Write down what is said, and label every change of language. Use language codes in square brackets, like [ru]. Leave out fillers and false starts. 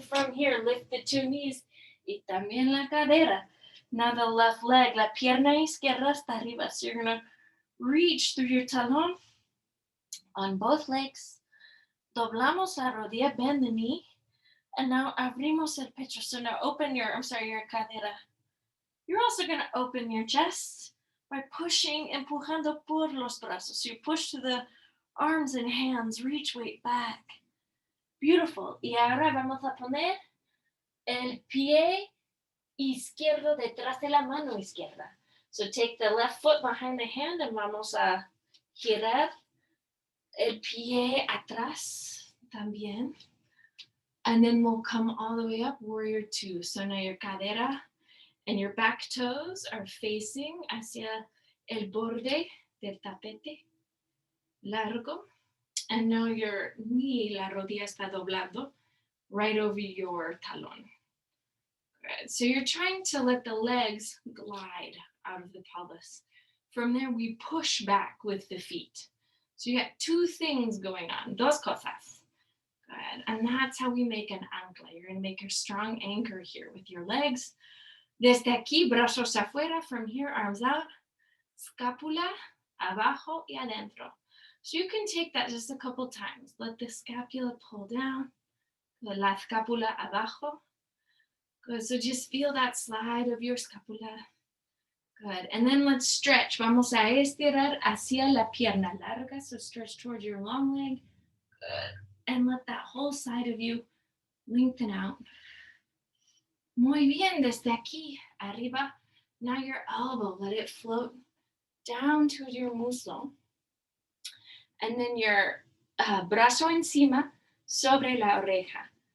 [en] From here, lift the 2 knees y también la cadera. Now the left leg, la pierna izquierda está arriba. So you're going to reach through your talón on both legs. Doblamos la rodilla, bend the knee. And now abrimos el pecho. So now open your cadera. You're also going to open your chest. by pushing, empujando por los brazos. So you push to the arms and hands, reach weight back. Beautiful. [es] Y ahora vamos a poner el pie izquierdo detrás de la mano izquierda. [en] So take the left foot behind the hand and vamos a girar el pie atrás también. And then we'll come all the way up, warrior two. So now your cadera and your back toes are facing hacia el borde del tapete largo. And now your knee, la rodilla está doblado, right over your talón. Good. So you're trying to let the legs glide out of the pelvis. From there, we push back with the feet. So you got two things going on, dos cosas. Good. And that's how we make an ancla. You're going to make a strong anchor here with your legs. [es] Desde aquí, brazos afuera. From here, arms out. Scapula, abajo y adentro. [en] So you can take that just a couple times. Let the scapula pull down. La scapula abajo. Good. So just feel that slide of your scapula. Good. And then let's stretch. [es] Vamos a estirar hacia la pierna larga. [en] So stretch towards your long leg. Good. And let that whole side of you lengthen out. Muy bien. Desde aquí, arriba. Now your elbow, let it float down to your muslo. And then your brazo encima sobre la oreja.